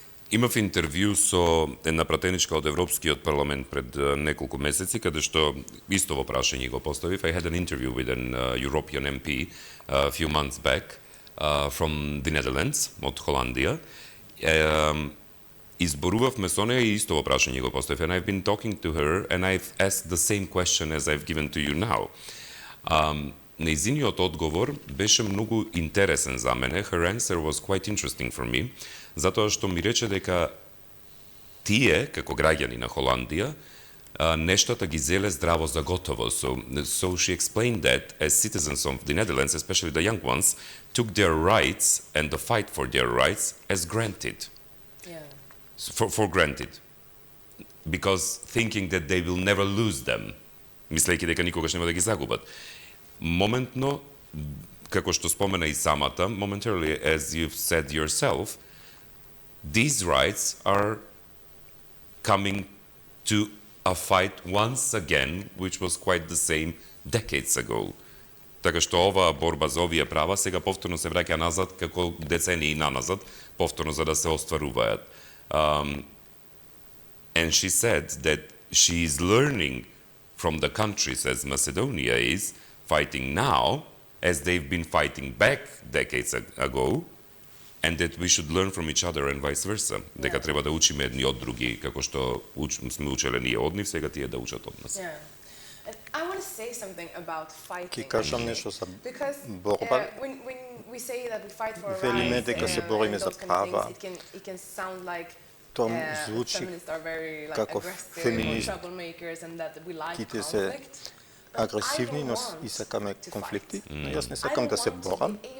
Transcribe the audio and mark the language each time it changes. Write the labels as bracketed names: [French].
[Macedonian] Имав интервју со една пратеничка од Европскиот парламент пред неколку месеци, каде што исто во прашање го поставив. [English] I had an interview with an European MP a few months back from the Netherlands, [Macedonian] од Холандија. Изборувавме со неја и исто во прашање го поставив. [English] And I've been talking to her and I've asked the same question as I've given to you now. [Macedonian] Нејзиниот одговор беше многу интересен за мене. [English] Her answer was quite interesting for me, [Macedonian] затоа што ми рече дека тие, како граѓани на Холандија, нештата ги зеле здраво за готово. [English] So she explained that as citizens of the Netherlands, especially the young ones, took their rights and the fight for their rights as granted. For granted, because thinking that they will never lose them, [Macedonian] мислејќи дека никогаш нема да ги загубат. Моментно, како што спомена и самата, [English] momentarily, as you've said yourself, these rights are coming to a fight once again, which was quite the same decades ago. [Macedonian] Така што оваа борба за овие права сега повторно се враќа назад, како децении наназад, повторно за да се остваруваат. [English] And she said that she is learning from the countries as Macedonia is fighting now, as they've been fighting back decades ago, and that we should learn from each other and vice versa. [Macedonian] Дека треба да учиме едни од други, како што сме учеле ние од нив, сега тие да учат од нас. [English] I want to say something about fighting. [Macedonian] Ки кажам нешто за борба. [English] When we say that we fight for [Macedonian] Велиме [English] rights [Macedonian] дека се бориме за права. [English] It can sound like [Macedonian] Тоа звучи како феминистките се агресивни, но и сакаме конфликти. Јас не сакам да се борам.